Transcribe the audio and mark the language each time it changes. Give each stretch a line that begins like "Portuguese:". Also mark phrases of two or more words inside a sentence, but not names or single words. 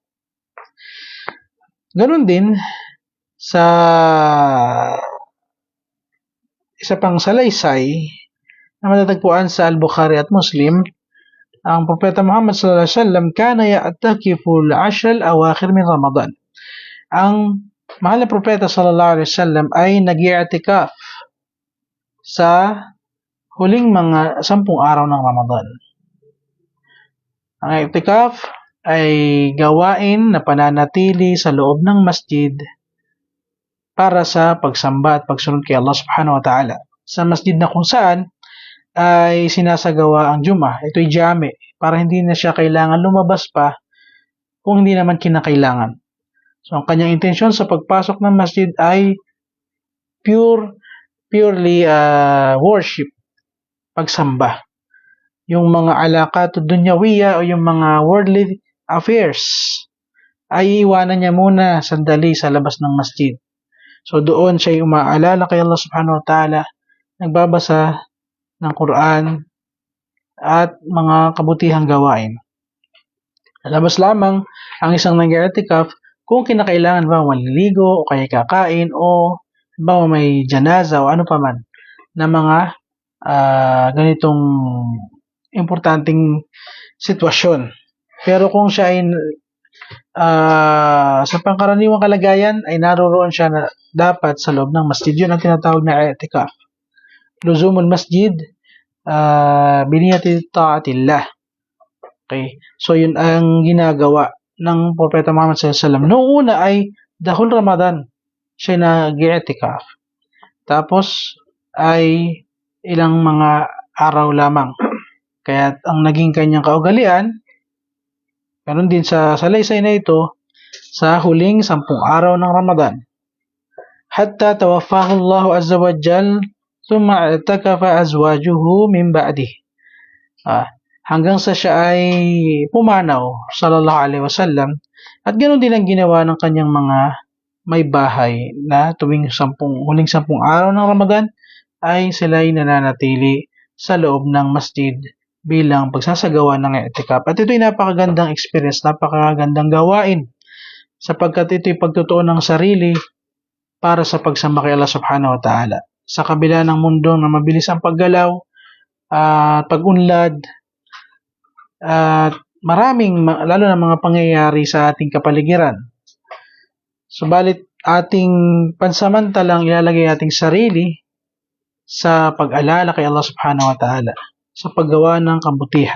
Filipino: Ganun din sa isa pang salaysay na matatagpuan sa Al-Bukhari at Muslim, ang Propeta Muhammad
Arabic: صلى الله عليه وسلم كان يعتكف العشر الأواخر من رمضان.
Filipino: Ang mahal na Propeta
Arabic: صلى الله عليه وسلم
Filipino: ay nag-i'tikaf sa huling mga 10 araw ng Ramadan. Ang i'tikaf ay gawain na pananatili sa loob ng masjid para sa pagsamba at pagsunod kay Allah
Arabic: سبحانه وتعالى.
Filipino: Sa masjid na kung saan ay sinasagawa ang Jum'ah, ito'y jami, para hindi na siya kailangan lumabas pa kung hindi naman kinakailangan. So, ang kanyang intensyon sa pagpasok ng masjid ay
English: purely worship,
Filipino: pagsamba. Yung mga
Arabic: العلاقات الدنيوية
Filipino: o yung mga
English: worldly affairs
Filipino: ay iwanan niya muna sandali sa labas ng masjid. So, doon siya umaalala kay Allah
Arabic: سبحانه وتعالى,
Filipino: nagbabasa ng Quran at mga kabutihang gawain. Labas lamang ang isang nag-i'tikaf kung kinakailangan ba maliligo o kaya kakain o ba may janaza o ano pa man na mga ganitong importanteng sitwasyon. Pero kung siya ay sa pangkaraniwang kalagayan ay naroroon siya na dapat sa loob ng masjid, yun ang tinatawag na i'tikaf.
Arabic: لزوم المسجد بنية طاعة الله.
Filipino: Okay. So, yun ang ginagawa ng Propeta Muhammad SAW. Noong una ay dahul Ramadan, siya nag-i'tikaf. Tapos, ay ilang mga araw lamang. Kaya, ang naging kanyang kaugalian, ganun din sa salaysay na ito, sa huling 10 araw ng Ramadan.
Arabic: حتى توفاه الله عز وجل ثم اعتكف أزواجه من بعده.
Filipino: Hanggang sa siya ay pumanaw
Arabic: صلى الله عليه وسلم,
Filipino: at ganoon din ang ginawa ng kanyang mga may bahay na tuwing huling 10 araw ng Ramadan ay sila'y nananatili sa loob ng masjid bilang pagsasagawa ng i'tikaf. At ito'y napakagandang experience, napakagandang gawain sapagkat ito'y pagtutuon ng sarili para sa pagsamba kay Allah
Arabic: سبحانه وتعالى.
Filipino: Sa kabila ng mundo na mabilis ang paggalaw at pag-unlad, at maraming, lalo na mga pangyayari sa ating kapaligiran. Subalit, ating pansamantalang ilalagay ating sarili sa pag-alala kay Allah
Arabic: سبحانه وتعالى,
Filipino: sa paggawa ng kabutihan.